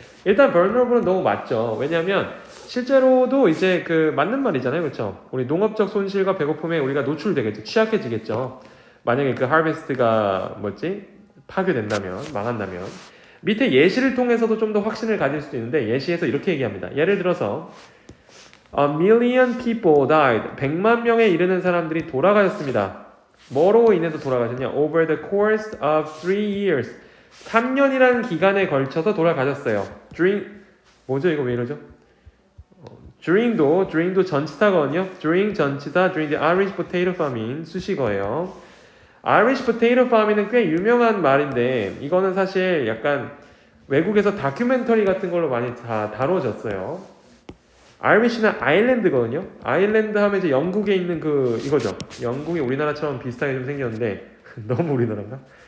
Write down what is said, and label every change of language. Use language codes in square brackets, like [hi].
[ko] 일단 vulnerable은 너무 맞죠. 왜냐하면 실제로도 이제 그 맞는 말이잖아요. 그렇죠? 우리 농업적 손실과 배고픔에 우리가 노출되겠죠. 취약해지겠죠. 만약에 그 하베스트가 파괴된다면, 망한다면. 밑에 예시를 통해서도 좀 더 확신을 가질 수도 있는데 예시에서 이렇게 얘기합니다. 예를 들어서 [en] A million people died. [ko] 100만 명에 이르는 사람들이 돌아가셨습니다. 뭐로 인해서 돌아가셨냐? [en] Over the course of 3 years. [ko] 3년이라는 기간에 걸쳐서 돌아가셨어요. 뭐죠? 이거 왜 이러죠? during도 전치사거든요. during 전치사, [en] during the Irish potato famine [ko] 수식어예요. Irish potato famine은 꽤 유명한 말인데 이거는 사실 약간 외국에서 다큐멘터리 같은 걸로 많이 다 다뤄졌어요. Irish는 아일랜드거든요. 아일랜드 하면 이제 영국에 있는 이거죠. 영국이 우리나라처럼 비슷하게 좀 생겼는데 너무 우리나라인가?